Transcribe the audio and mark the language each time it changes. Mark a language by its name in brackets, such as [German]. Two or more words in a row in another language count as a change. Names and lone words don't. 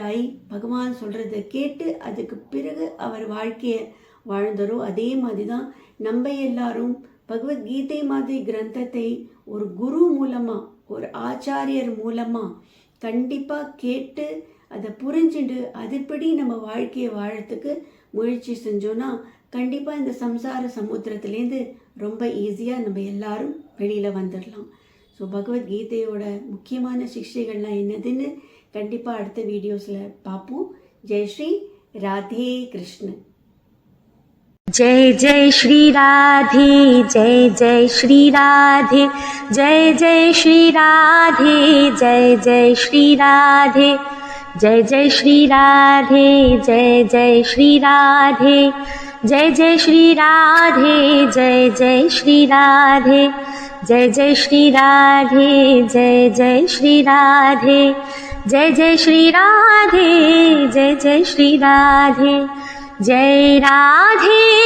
[Tamil] ஆகி பகவான் சொல்கிறத கேட்டு அதுக்கு பிறகு அவர் வாழ்க்கையை வாழ்ந்தாரோ அதே மாதிரி தான் நம்ம எல்லாரும் பகவத்கீதை மாதிரி கிரந்தத்தை ஒரு குரு மூலமாக, ஒரு ஆச்சாரியர் மூலமாக கண்டிப்பாக கேட்டு அதை புரிஞ்சுட்டு அதுபடி நம்ம வாழ்க்கையை வாழறதுக்கு முயற்சி செஞ்சோன்னா கண்டிப்பாக இந்த சம்சார சமுத்திரத்துலேருந்து ரொம்ப ஈஸியாக நம்ம எல்லாரும் வெளியில் வந்துடலாம். ஸோ பகவத்கீதையோட முக்கியமான சிக்ஷைகள்லாம் என்னதுன்னு கண்டிப்பாக அடுத்த வீடியோஸில் பார்ப்போம். ஜெய் ஸ்ரீ ராதே கிருஷ்ணன். [Hindi] जय जय श्री राधे, जय जय श्री राधे, जय जय श्री राधे, जय जय श्री राधे, जय जय श्री राधे, जय जय श्री राधे, जय जय श्री राधे, जय जय श्री राधे, जय जय श्री राधे, जय जय श्री राधे, जय जय श्री राधे, जय जय श्री राधे, जय राधे